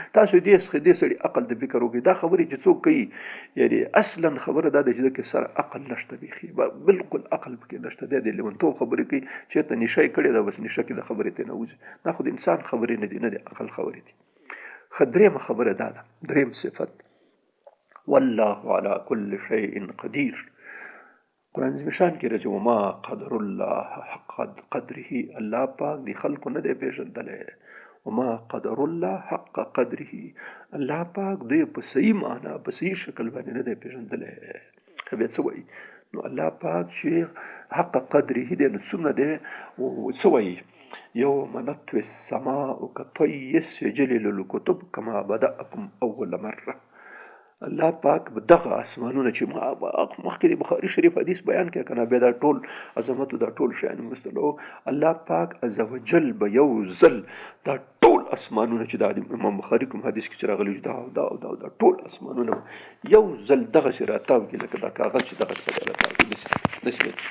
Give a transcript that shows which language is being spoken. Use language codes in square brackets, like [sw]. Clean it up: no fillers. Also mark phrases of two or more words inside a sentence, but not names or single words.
[ps] تاسو دې سړي عقل ته فکر وکړئ. دا خبرې چې څوک کوي یعنې اصلا خبره دا ده چې دکې سره عقل نشته، بیخي بلکل عقل پکې نشته. دی د لیونتوب خبرې کوي، چېرته نشه یې کړې ده بس نشه کې د خبرې ته نه وځي. دا خو د انسان خبرې نه دي، نه د عقل خبرې دي. ښه درېیمه خبره دا ده، درېیم صفت [ar] والله على كل شيء قدير. [ps] قرآن عظیم شان کې راځي [ar] وما قدر الله حق قدره. [ps] الله پاک د خلکو نه دی پېژندلی. [ar] وما قدر الله حق قدره. [ps] الله پاک دوی په صحیح معنا په صحیح شکل باندې نه دی پېژندلی. بیا څه وایي؟ نو الله پاک چې [ar] حق قدره [ps] دی نو څومره دی څه وایي؟ [ar] یوم نطوی السماء کطی السجل للکتب کما بدأکم اول مره. [ps] الله پاک دغه اسمانونه چې مخکې د بخاري شریف حدیث بیان کړه کنه، بیا دا ټول عظمت دا ټول شیان مستلو الله پاک [ar] عز وجل [ps] به یو ځل دا ټول اسمانونه چې دا امام بخاري کوم حدیث کې چې راغلی دا ټول اسمانونه یو ځل دغسې راتاو کړي لکه دا کاغذ چې دغسې راتاو کړي.